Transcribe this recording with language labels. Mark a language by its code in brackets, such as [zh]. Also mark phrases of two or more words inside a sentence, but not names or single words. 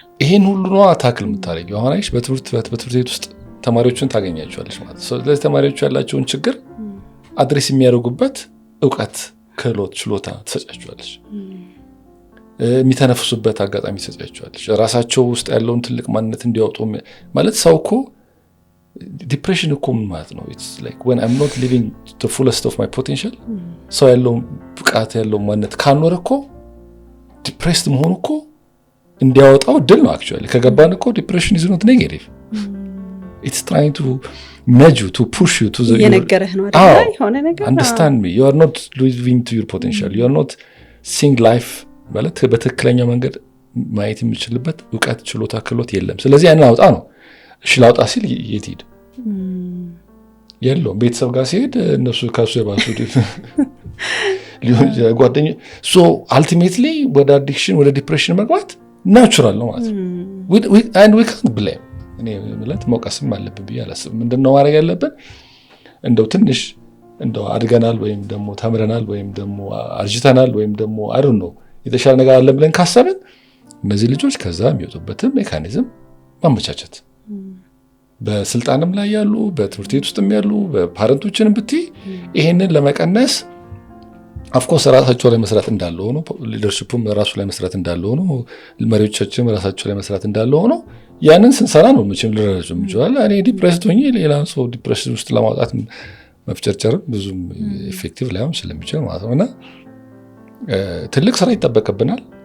[am] ይሄን ሁሉ ነው አታክል የምታደርጊው። አሁን አይሽ በትምህርት ቤት ውስጥ ተማሪዎችን ታገኛቸዋለሽ ማለት ነው። ስለዚህ ተማሪዎቹ ያላቸውን ችግር አድሬስ የሚያደርጉበት እውቀት፣ ክህሎት፣ ችሎታ ትሰጫቸዋለሽ። የሚተነፍሱበት አጋጣሚ ትሰጫቸዋለሽ። ራሳቸው ውስጥ ያለውን ትልቅ ማንነት እንዲያወጡ ማለት ሰው እኮ ዲፕሬሽን እኮ ምን ማለት ነው? [en] it's like when I'm not living the fullest of my potential [am] ሰው ያለው ብቃት ያለው ማንነት ካልኖረ እኮ ዲፕሬስድ መሆኑ እኮ እንዲያወጣው ድል ነው። [en] actually [am] ከገባን እኮ ዲፕሬሽን [en] is not negative, it's trying to nudge you, to push you to the [am] የነገረህ ነው አይደል? የሆነ ነገር [en] understand me, you are not living to your potential, you are not seeing life [am] ማለት በትክክለኛ መንገድ ማየት የሚችልበት እውቀት፣ ችሎታ፣ ክህሎት የለም። ስለዚህ ያንን አውጣ ነው። እሺ ላውጣ ሲል የት ሄድ የለውም። ቤተሰብ ጋር ሲሄድ እነሱ ካሱ የባሱ ጓደኛ [en] so ultimately [am] ወደ አዲክሽን ወደ ዲፕሬሽን መግባት ናቹራል ነው ማለት ነው። [en] we can't blame [am] እኔ ማለት መውቀስም አለብን ብዬ አላስብም። ምንድነው ማድረግ ያለብን? እንደው ትንሽ እንደው አድገናል ወይም ደግሞ ተምረናል ወይም ደግሞ አርጅተናል ወይም ደግሞ አይደል ነው የተሻለ ነገር አለ ብለን ካሰብን እነዚህ ልጆች ከዛ የሚወጡበትን ሜካኒዝም ማመቻቸት በስልጣንም ላይ ያሉ በትምህርት ቤት ውስጥም ያሉ በፓረንቶችንም ብትይ ይሄንን ለመቀነስ [en] of course [am] ራሳቸው ላይ መስራት እንዳለ ሆኖ ሊደርሺፑም ራሱ ላይ መስራት እንዳለ ሆኖ መሪዎቻችንም ራሳቸው ላይ መስራት እንዳለ ሆኖ ያንን ስንሰራ ነው መቼም ልረዳቸው እንችላል። እኔ ዲፕሬስድ ሆኜ ሌላ ሰው ዲፕሬሽን ውስጥ ለማውጣት መፍጨርጨር ብዙም ኢፌክቲቭ ላይሆን ስለሚችል ማለት ነውና ትልቅ ስራ ይጠበቅብናል።